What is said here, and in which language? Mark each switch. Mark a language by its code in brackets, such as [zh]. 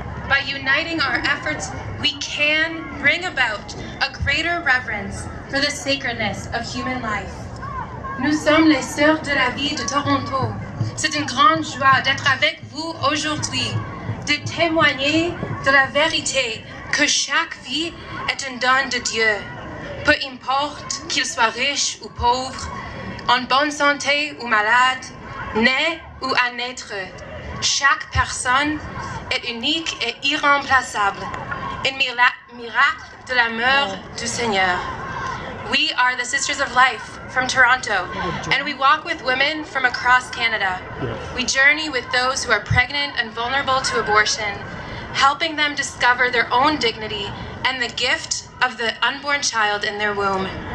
[en] by uniting our efforts, we can bring about a greater reverence for the sacredness of human life. [fr] Nous sommes les Sœurs de la Vie de Toronto. C'est une grande joie d'être avec vous aujourd'hui, de témoigner de la vérité que chaque vie est un don de Dieu. Peu importe qu'il soit riche ou pauvre, en bonne santé ou malade, né ou à naître, chaque personne est unique et irremplaçable, un miracle de l'amour du Seigneur. [en] We are the Sisters of Life from Toronto, and we walk with women from across Canada. We journey with those who are pregnant and vulnerable to abortion, helping them discover their own dignity and the gift of the unborn child in their womb.